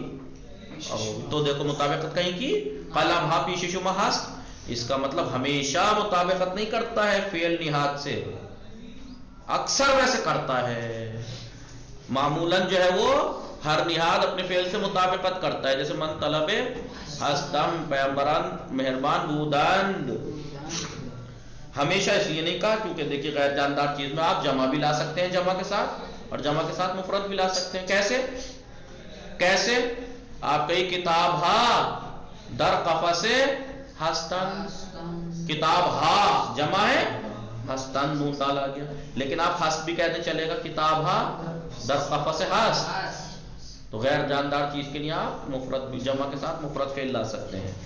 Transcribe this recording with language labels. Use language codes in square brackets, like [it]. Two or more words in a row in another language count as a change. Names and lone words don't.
[ur] تو دیکھو مطابقت کہیں کی، [fa] قلم ہا پیشے شما ہست، [ur] اس کا مطلب ہمیشہ مطابقت نہیں کرتا ہے فعل نہاد سے، اکثر ویسے کرتا ہے۔ معمولاً جو ہے وہ ہر نہاد اپنے فعل سے مطابقت کرتا ہے، جیسے [fa] من طلب ہستم، پیغمبران مہربان بودند۔ [ur] ہمیشہ اس لیے نہیں کہا کیونکہ دیکھیے غیر جاندار چیز میں آپ جمع بھی لا سکتے ہیں جمع کے ساتھ، اور جمع کے ساتھ مفرد بھی لا سکتے ہیں۔ کیسے آپ کئی [fa] کتاب ہا در قفص ہستن، کتاب ہا [ur] جمع ہے، ہستن نون ڈال آ گیا، لیکن آپ ہست بھی کہتے چلے گا، [fa] کتاب ہا در قفص ہست، [ur] تو غیر جاندار چیز کے لیے آپ مفرد بھی جمع کے ساتھ مفرد فعل لا سکتے ہیں۔